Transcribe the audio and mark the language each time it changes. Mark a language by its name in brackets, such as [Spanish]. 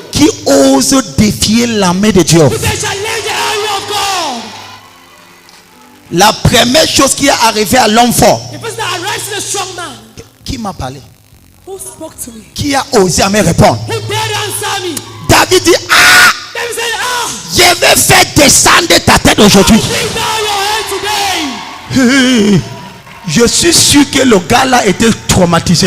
[French] qui ose défier l'armée de Dieu? [English] You can challenge the army of God. [French] La première chose qui est arrivée à l'homme fort, [English] The person that arrested a strong man. [French] qui m'a parlé? [English] Who spoke to me? [French] Qui a osé à me répondre? [English] Who dared answer me? [French] David dit, ah! [English] David said, ah, [French] Je vais faire descendre ta tête aujourd'hui. [English] bring down your head today. [French] Je suis sûr que le gars là était traumatisé.